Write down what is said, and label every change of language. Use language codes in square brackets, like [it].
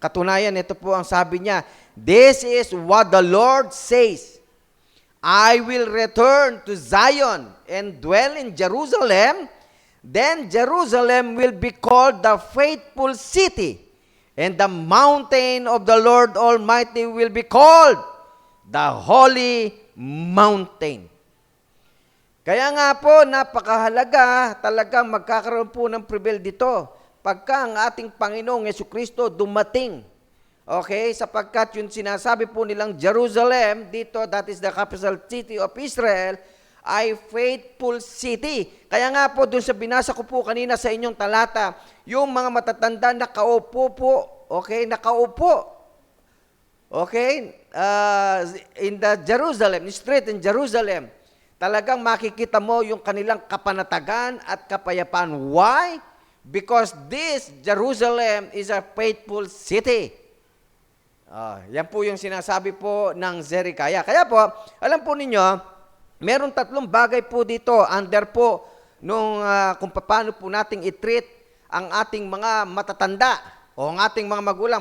[tl] Katunayan, ito po ang sabi niya, [en] this is what the Lord says, I will return to Zion and dwell in Jerusalem, then Jerusalem will be called the faithful city, and the mountain of the Lord Almighty will be called the holy mountain. [tl] Kaya nga po, napakahalaga talagang magkakaroon po ng prevail dito pagka ang ating Panginoong Jesucristo dumating. Okay? Sapagkat yung sinasabi po nilang Jerusalem, dito, [en] that is the capital city of Israel, [tl] ay faithful city. Kaya nga po, dun sa binasa ko po kanina sa inyong talata, yung mga matatanda nakaupo po, okay? Nakaupo. Okay? [en] In the Jerusalem, street in Jerusalem, [tl] talagang makikita mo yung kanilang kapanatagan at kapayapaan. [en] Why? Because this Jerusalem is a faithful city. [tl] Yan po yung sinasabi po ng Zechariah. Kaya po, alam po ninyo, meron tatlong bagay po dito under po nung kung paano po nating i-treat ang ating mga matatanda o ang ating mga magulang.